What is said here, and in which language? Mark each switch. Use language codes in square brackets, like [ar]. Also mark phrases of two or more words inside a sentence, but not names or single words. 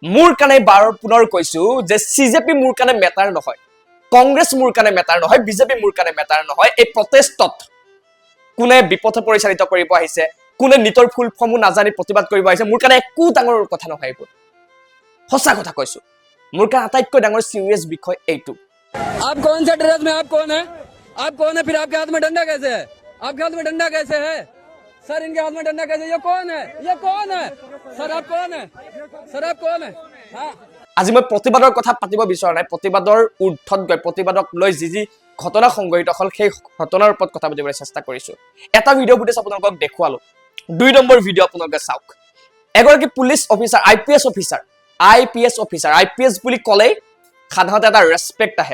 [as] মোৰ কাৰণে পুনৰ কৈছো যে CJP মোৰ কাৰণে মেটাৰ নহয়, কংগ্ৰেছ মোৰ কাৰণে মেটাৰ নহয়, BJP মোৰ কাৰণে মেটাৰ নহয়। এই প্ৰটেষ্টত কোনে বিপথে পৰিচালিত কৰিব আহিছে, কোনে নিটৰ ফুল ফৰ্মো নাজানি প্ৰতিবাদ কৰিব আহিছে, মোৰ কাৰণে একো ডাঙৰ কথা নহয় এইবোৰ। সঁচা কথা কৈছো, মোৰ কাৰণে আটাইতকৈ ডাঙৰ চিৰিয়াছ বিষয় এইটো। [hi] आप कौन सा ड्रेस में आप कौन है? आप कौन है? फिर आपके हाथ में डंडा कैसे है? आपके हाथ में डंडा कैसे है? सर इनके हाथ में डंडा कैसे? ये कौन है? ये कौन है? सर आप कौन है? सर आप कौन है? हाँ [as] আজি মই প্ৰতিবাদৰ কথা পাতিব বিচৰা নাই, প্ৰতিবাদৰ ঊৰ্ধত গৈ প্ৰতিবাদক লৈ যি ঘটনা সংঘটিত হ'ল সেই ঘটনাৰ ওপৰত কথা পাতিবলৈ চেষ্টা কৰিছো। এটা ভিডিঅ' ফুটেজ আপোনালোকক দেখুৱালো, 2 নম্বৰ ভিডিঅ' আপোনালোকে চাওক। এগৰাকী পুলিচ অফিচাৰ, IPS অফিচাৰ, IPS বুলি ক'লেই সাধাৰণতে এটা ৰেছপেক্ট আহে।